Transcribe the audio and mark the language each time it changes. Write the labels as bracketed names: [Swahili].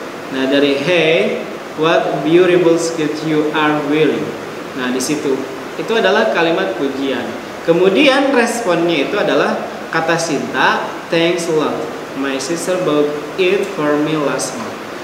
[Indonesian] Nah, dari [English] hey, what beautiful skirt you are wearing. [Indonesian] Nah, di situ itu adalah kalimat pujian. Kemudian responnya itu adalah kata Sinta, [English] thanks a lot. My sister bought it for me last month.